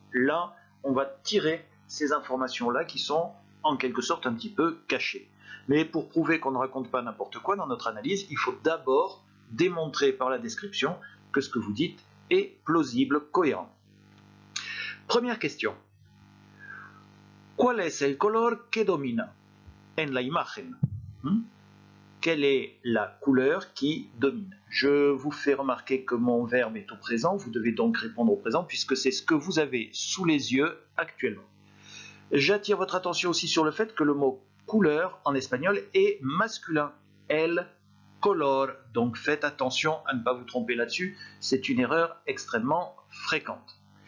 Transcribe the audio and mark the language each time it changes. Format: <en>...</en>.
<fr>Là, on va tirer ces informations-là qui sont en quelque sorte un petit peu cachées. Mais pour prouver qu'on ne raconte pas n'importe quoi dans notre analyse, il faut d'abord démontrer par la description que ce que vous dites est plausible, cohérent. Première question.</fr> <es>¿Cuál es el color que domina en la imagen?</es> <fr>Quelle est la couleur qui domine? Je vous fais remarquer que mon verbe est au présent, vous devez donc répondre au présent puisque c'est ce que vous avez sous les yeux actuellement. J'attire votre attention aussi sur le fait que le mot couleur en espagnol est masculin, el color, donc faites attention à ne pas vous tromper là-dessus, c'est une erreur extrêmement fréquente.</fr>